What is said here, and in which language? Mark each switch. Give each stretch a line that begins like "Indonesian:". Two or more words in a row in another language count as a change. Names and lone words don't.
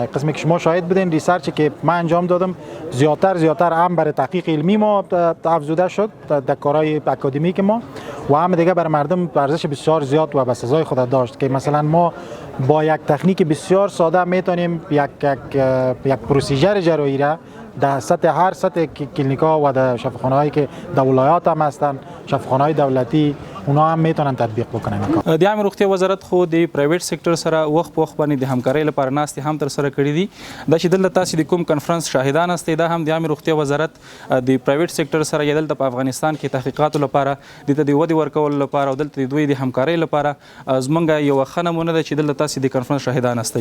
Persian: قسمی که شما شاهد بودین ریسرچی که من انجام دادم زیادتر هم برای تحقیق علمی ما افزوده شد در کارهای اکادمیک ما و هم دیگه برای مردم ارزش بسیار زیاد و به سزای خود داشت که مثلا ما با یک تکنیک بسیار ساده میتونیم یک پروسیجر جراحی را در هر سطح کلینیکا و در شفاخانه‌هایی که در ولایات هم هستن، شفاخانه‌های دولتی، اونا هم میتونن تطبیق بکنن.
Pashto: د عامه روغتیا وزارت خو د پرایویټ سېکټر سره وخت په وخت باندې د همکارۍ لپاره ناستې هم ترسره کړې دي. دا چې دلته تاسو د کوم کنفرانس شاهدان استئ دا هم د عامه روغتیا وزارت د پرایویټ سېکټر سره یا دلته په افغانستان کې تحقیقاتو لپاره د ودې ورکولو لپاره او دلته د دوی د همکارۍ لپاره زمونږ یو ښه نمونه ده چې دلته تاسو د کنفرانس شاهدان استئ.